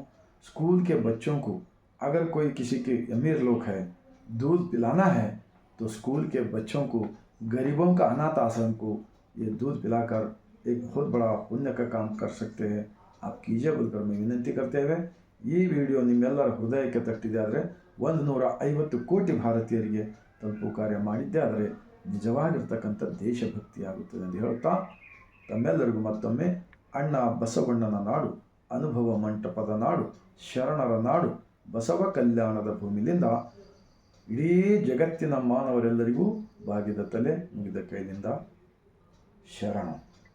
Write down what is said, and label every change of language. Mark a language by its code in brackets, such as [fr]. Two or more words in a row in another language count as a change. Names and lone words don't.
[hi] स्कूल के बच्चों को, अगर कोई किसी के अमीर लोग है दूध पिलाना है तो स्कूल के बच्चों को, गरीबों का अनाथ आश्रम को ये दूध पिलाकर एक बहुत बड़ा पुण्य का काम कर सकते हैं। आप कीजिए बोलकर मैं विनंती करते हुए [kn] ಈ ವಿಡಿಯೋ ನಿಮ್ಮೆಲ್ಲರ ಹೃದಯಕ್ಕೆ ತಟ್ಟಿದೆ ಆದರೆ 150 ಕೋಟಿ ಭಾರತೀಯರಿಗೆ ತಲುಪುವ ಕಾರ್ಯ ಮಾಡಿದ್ದೆ ಆದರೆ ನಿಜವಾಗಿರ್ತಕ್ಕಂಥ ದೇಶಭಕ್ತಿ ಆಗುತ್ತದೆ ಎಂದು ಹೇಳುತ್ತಾ ತಮ್ಮೆಲ್ಲರಿಗೂ ಮತ್ತೊಮ್ಮೆ ಅಣ್ಣ ಬಸವಣ್ಣನ ನಾಡು, ಅನುಭವ ಮಂಟಪದ ನಾಡು, ಶರಣರ ನಾಡು, ಬಸವ ಕಲ್ಯಾಣದ ಭೂಮಿಲಿಂದ ಇಡೀ ಜಗತ್ತಿನ ಮಾನವರೆಲ್ಲರಿಗೂ ಬಾಗಿದ ತಲೆ, ಮುಗಿದ ಕೈಲಿಂದ ಶರಣ.